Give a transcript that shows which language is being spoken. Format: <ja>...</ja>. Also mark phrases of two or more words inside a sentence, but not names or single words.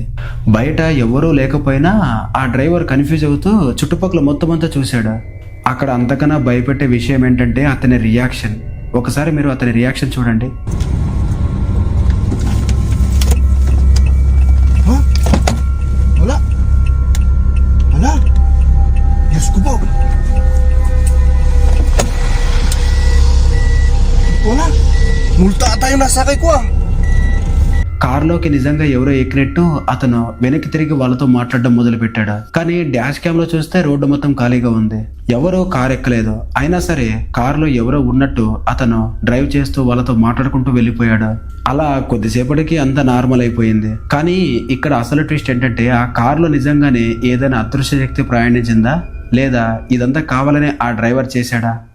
<te>బయట ఎవరూ లేకపోయినా ఆ డ్రైవర్ కన్ఫ్యూజ్ అవుతూ చుట్టుపక్కల మొత్తం అంతా చూశాడు. అక్కడ అంతకన్నా భయపెట్టే విషయం ఏంటంటే అతని రియాక్షన్. ఒకసారి మీరు అతని రియాక్షన్ చూడండి.</te> <tl>Wala. Wala. Diyos ko po. Wala. Multa tayo nasakay ko ah.</tl> <te>కార్లోకి నిజంగా ఎవరో ఎక్కినట్టు అతను వెనక్కి తిరిగి వాళ్ళతో మాట్లాడడం మొదలు పెట్టాడు. కానీ</te> <en>dash cam</en> <te>లో చూస్తే రోడ్డు మొత్తం ఖాళీగా ఉంది. ఎవరో కార్ ఎక్కలేదు. అయినా సరే కారులో ఎవరో ఉన్నట్టు అతను డ్రైవ్ చేస్తూ వాళ్ళతో మాట్లాడుకుంటూ వెళ్ళిపోయాడు. అలా కొద్దిసేపటికి అంత నార్మల్ అయిపోయింది. కానీ ఇక్కడ అసలు ట్విస్ట్ ఏంటంటే ఆ కారులో నిజంగానే ఏదైనా అదృశ్య శక్తి ప్రయాణించిందా లేదా ఇదంతా కావాలనే ఆ డ్రైవర్ చేశాడా?</te>